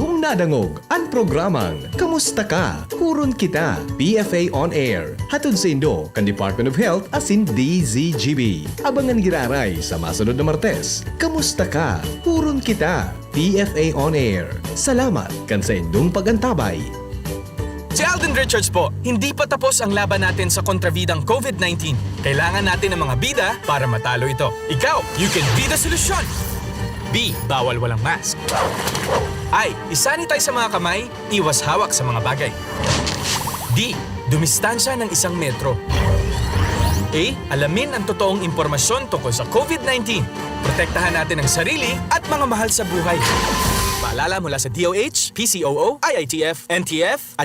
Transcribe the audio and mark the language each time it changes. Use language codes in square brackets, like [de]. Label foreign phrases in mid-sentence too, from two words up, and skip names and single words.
[bik] Nadangog ang programang Kamusta Ka? Huron Kita, [en] PFA On Air. [bik] Hatod sa Indo, kan Department of Health asin DZGB. Abangan giraray sa masunod na Martes. Kamusta Ka? Huron Kita, PFA On Air. Salamat kan sa indong pagantabay. [tl] Si Alden Richards po, hindi pa tapos ang laban natin sa kontrabidang COVID-19. Kailangan natin ng mga bida para matalo ito. Ikaw, [en] you can be the solution! [tl] B. Bawal walang mask. I. Isanitize sa mga kamay, iwas hawak sa mga bagay. D. Dumistansya ng 1 metro. A. Alamin ang totoong impormasyon tungkol sa COVID-19. Protektahan natin ang sarili at mga mahal sa buhay. Paalala mula sa DOH, PCOO, IITF, NTF at USAID.